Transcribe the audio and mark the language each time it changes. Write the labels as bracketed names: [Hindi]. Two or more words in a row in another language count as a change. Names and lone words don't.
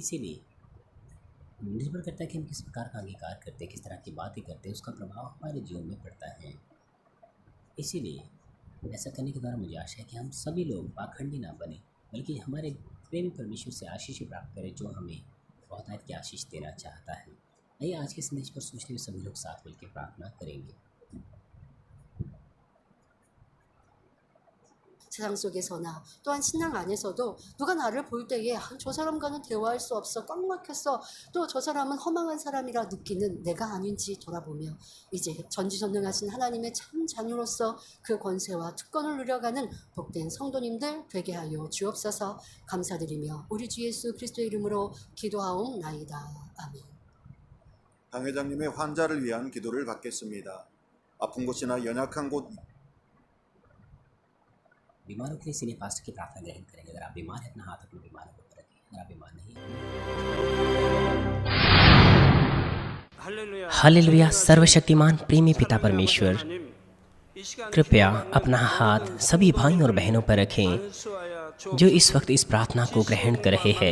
[Hindi] इसीलिए निर्भर करता है कि हम किस प्रकार का अंगीकार करते हैं, किस तरह की बातें करते हैं, उसका प्रभाव हमारे जीवन में पड़ता है। इसीलिए ऐसा करने के द्वारा मुझे आशा है कि हम सभी लोग पाखंडी ना बने, बल्कि हमारे प्रेमी परमेश्वर से आशीष प्राप्त करें, जो हमें बहुतायत की आशीष देना चाहता है। आइए आज के संदेश पर सोचते हुए सभी लोग साथ मिलकर प्रार्थना करेंगे। [Korean] 세상 속에서나 또한 신앙 안에서도 누가 나를 볼 때에 저 사람과는 대화할 수 없어, 꽉 막혔어, 또 저 사람은 허망한 사람이라 느끼는 내가 아닌지 돌아보며 이제 전지전능하신 하나님의 참 자녀로서 그 권세와 특권을 누려가는 복된 성도님들 되게 하여 주옵소서. 감사드리며 우리 주 예수 그리스도의 이름으로 기도하옵나이다. 아멘. 당 회장님의 환자를 위한 기도를 받겠습니다. 아픈 곳이나 연약한 곳 [Hindi] बीमारों के लिए [English] senior pastor [Hindi] की प्रार्थना ग्रहण करेंगे। अगर आप बीमार हैं, अपना हाथ अपने बीमारों पर रखें। अगर आप बीमार नहीं हैं। हालेलुया। सर्वशक्तिमान प्रेमी पिता परमेश्वर, कृपया अपना हाथ सभी भाइयों और बहनों पर रखें जो इस वक्त इस प्रार्थना को ग्रहण कर रहे हैं।